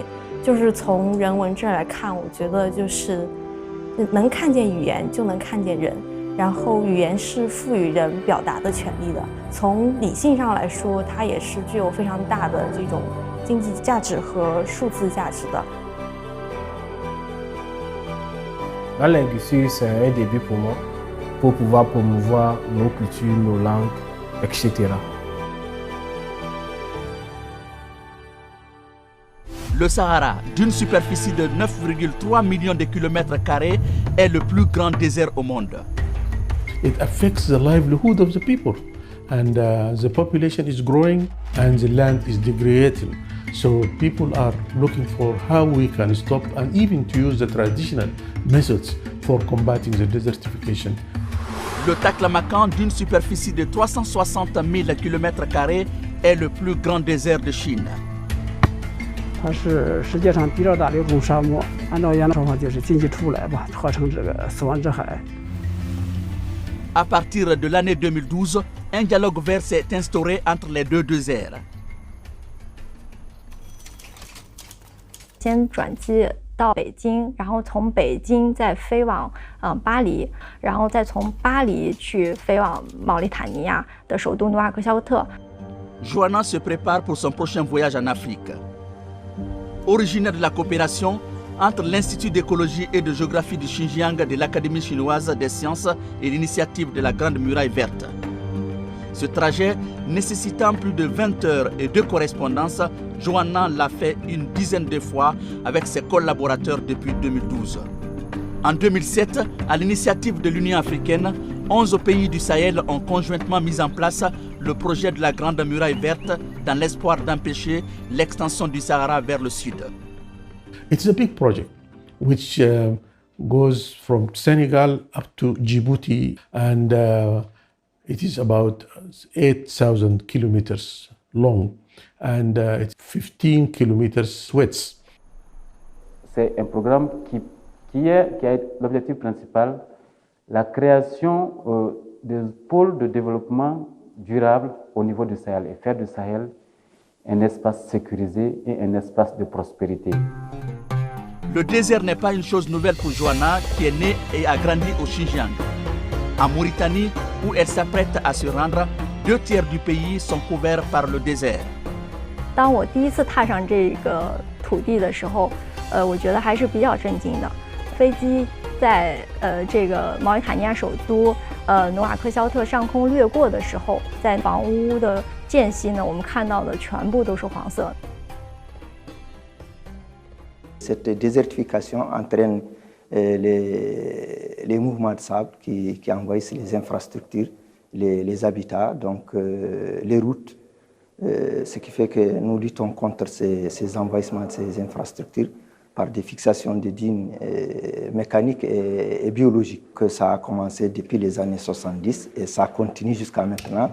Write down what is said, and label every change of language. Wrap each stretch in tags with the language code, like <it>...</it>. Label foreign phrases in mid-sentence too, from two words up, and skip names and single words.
<zh>就是从人文这儿来看，我觉得就是能看见语言就能看见人，然后语言是赋予人表达的权利的。从理性上来说，它也是具有非常大的这种经济价值和数字价值的。</zh> <fr>La linguistique, c'est un début pour moi, pour pouvoir promouvoir nos cultures, nos langues, etc. Le Sahara, d'une superficie de 9,3 millions de kilomètres carrés, est le plus grand désert au monde.</fr> <en>It affects the livelihood of the people, and the population is growing and the land is degrading. So people are looking for how we can stop and even to use the traditional methods for combating the desertification.</en> <fr>Le Taklamakan, d'une superficie de 360 000 km², est le plus grand désert de Chine.</fr> <zh>它是世界上第2大流动沙漠，按照原来说法就是进气出来吧，合成这个死亡之海。</zh> <fr>À partir de l'année 2012, un dialogue vert s'est instauré entre les deux déserts.</fr> <zh>先转机到北京，然后从北京再飞往巴黎，然后再从巴黎去飞往毛里塔尼亚的首都努瓦克肖特。</zh> <fr>Joanna se prépare pour son prochain voyage en Afrique. Originaire de la coopération entre l'Institut d'écologie et de géographie du Xinjiang de l'Académie chinoise des sciences et l'initiative de la Grande Muraille Verte. Ce trajet nécessitant plus de 20 heures et 2 correspondances, Joanna l'a fait une dizaine de fois avec ses collaborateurs depuis 2012. En 2007, à l'initiative de l'Union africaine, 11 pays du Sahel ont conjointement mis en place le projet de la Grande Muraille Verte dans l'espoir d'empêcher l'extension du Sahara vers le sud.</fr> <en>It's a big project. which goes from Senegal up to Djibouti, and it is about 8,000 kilometers long, and it's 15 kilometers width.</en> <fr>C'est un programme qui a l'objectif principal, la création de pôles de développement durable au niveau du Sahel et faire du Sahel un espace sécurisé et un espace de prospérité. Le désert n'est pas une chose nouvelle pour Joanna, qui est née et a grandi au Xinjiang. En Mauritanie, où elle s'apprête à se rendre, 2 tiers du pays sont couverts par le désert.</fr> <zh>当我第一次踏上这个土地的时候，我觉得还是比较震惊的。飞机在这个毛里塔尼亚首都努瓦克肖特上空掠过的时候，在房屋的间隙呢，我们看到的全部都是黄色。</zh> <fr>Cette désertification entraîne les mouvements de sable qui envahissent les infrastructures, les habitats, donc les routes, ce qui fait que nous luttons contre ces envahissements de ces infrastructures par des fixations de dunes mécaniques et biologiques, que ça a commencé depuis les années 70 et ça continue jusqu'à maintenant.</fr>